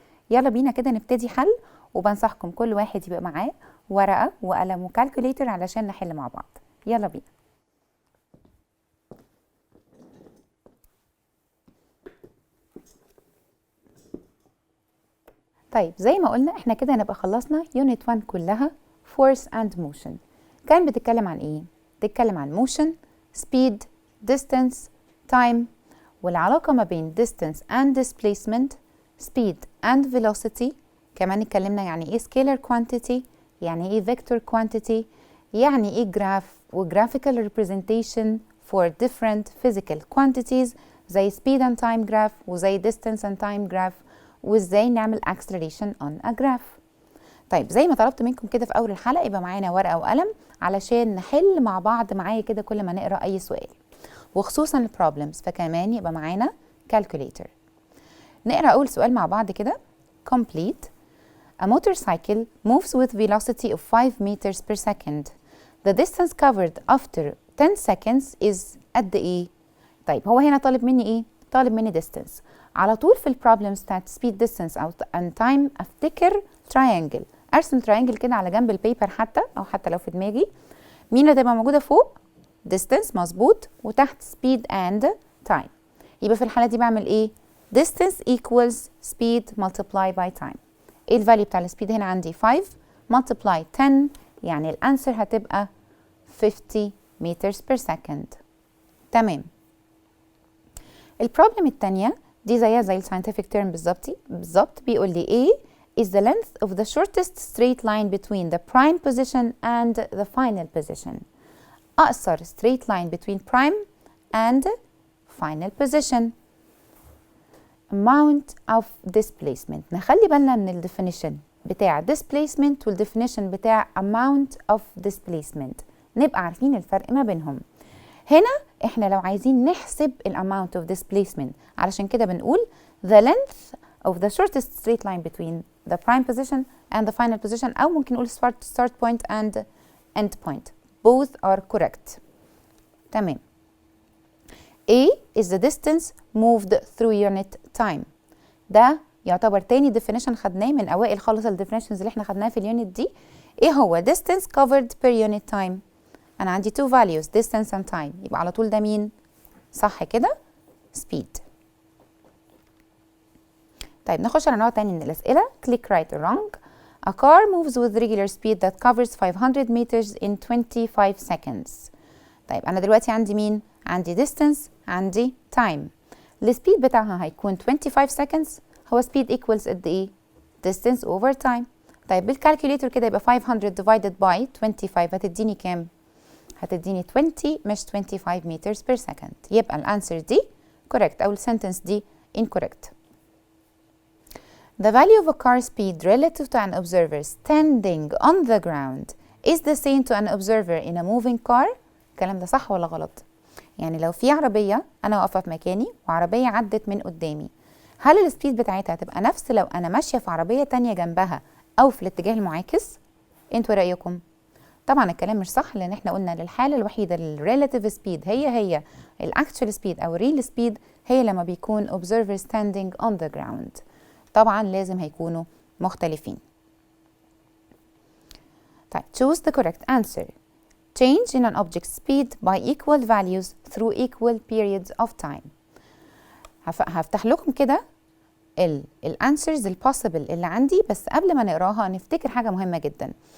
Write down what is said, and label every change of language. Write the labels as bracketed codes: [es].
[ar] يلا بينا كده نبتدي حل، وبنصحكم كل واحد يبقى معاه ورقة وقلم وكالكوليتر علشان نحل مع بعض. يلا بينا. طيب زي ما قلنا احنا كده هنبقى خلصنا يونت 1 كلها force and motion. كان بتتكلم عن ايه؟ بتتكلم عن motion، speed، distance، time، والعلاقة ما بين distance and displacement، speed and velocity. كمان اتكلمنا يعني ايه scalar quantity، يعني ايه vector quantity، يعني ايه graph و [en] graphical representation for different physical quantities [ar] زي speed and time graph وزي distance and time graph، وازاي نعمل [en] acceleration on a graph. [ar] طيب زي ما طلبت منكم كده في اول الحلقة يبقى معانا ورقة وقلم علشان نحل مع بعض معايا كده كل ما نقرأ اي سؤال، وخصوصا البروبلمز فكمان يبقى معانا calculator. نقرأ اول سؤال مع بعض كده. complete. [en] A motorcycle moves with velocity of 5 meters per second. The distance covered after 10 seconds is [ar] قد ايه؟ طيب هو هنا طالب مني ايه؟ طالب مني distance. على طول في البروبلمز بتاعت speed distance او and time افتكر triangle. ارسم triangle كده على جنب البيبر حتى او حتى لو في دماغي. مين اللي هتبقى موجودة فوق؟ distance مظبوط، وتحت speed and time. يبقى في الحالة دي بعمل ايه؟ [en] distance equals speed multiply by time. [ar] ايه الفاليو بتاع السبيد هنا؟ عندي 5 multiply 10، يعني الانسر هتبقى 50 meters per second. تمام. البروبلم الثانيه دي زيها زي الساينتفك تيرم بالظبط. بيقول لي ايه [en] is the length of the shortest straight line between the prime position and the final position. [ar] اقصر [en] straight line between prime and final position. amount of displacement. [ar] نخلي بالنا من الديفينيشن بتاع displacement والديفينيشن بتاع amount of displacement، نبقى عارفين الفرق ما بينهم. هنا احنا لو عايزين نحسب [en] amount of displacement [ar] علشان كده بنقول [en] the length of the shortest straight line between the prime position and the final position، [ar] أو ممكن نقول [en] start point and end point. both are correct. [ar] تمام. [en] A is the distance moved through unit time. [ar] ده يعتبر تاني definition خدناه من أوائل خالص definitions اللي احنا خدناها في اليونت دي. ايه هو [en] distance covered per unit time؟ [ar] أنا عندي [en] two values distance and time، [ar] يبقى على طول ده مين؟ صح كده؟ speed. طيب نخش على نوع تاني من الأسئلة. [en] click right or wrong. A car moves with regular speed that covers 500 meters in 25 seconds. [ar] طيب أنا دلوقتي عندي مين؟ عندي distance، عندي time. السبيد بتاعها هيكون 25 seconds. هو speed equals قد ايه؟ [en] distance over time. [ar] طيب بالكالكوليتر كده يبقى 500 divided by 25 هتديني كام؟ هتديني 20 مش 25 meters per second. يبقى الانسر دي correct أو السنتنس دي incorrect. [en] The value of a car speed relative to an observer standing on the ground is the same to an observer in a moving car. [ar] الكلام ده صح ولا غلط؟ يعني لو في عربية أنا واقفة في مكاني وعربية عدت من قدامي، هل السبيد بتاعتها هتبقى نفس لو أنا ماشية في عربية تانية جنبها أو في الاتجاه المعاكس؟ انتوا رأيكم؟ طبعا الكلام مش صح، لأن احنا قلنا للحالة الوحيدة للريلاتيف سبيد هي الأكتشوال سبيد أو الريل سبيد هي لما بيكون [en] observer standing on the ground. [ar] طبعا لازم هيكونوا مختلفين. [en] طيب choose the correct answer. Change in an object's speed by equal values through equal periods of time. [ar] هفتح لكم كده الانسرز البوسيبل اللي عندي، بس قبل ما نقراها نفتكر حاجة مهمة جدا.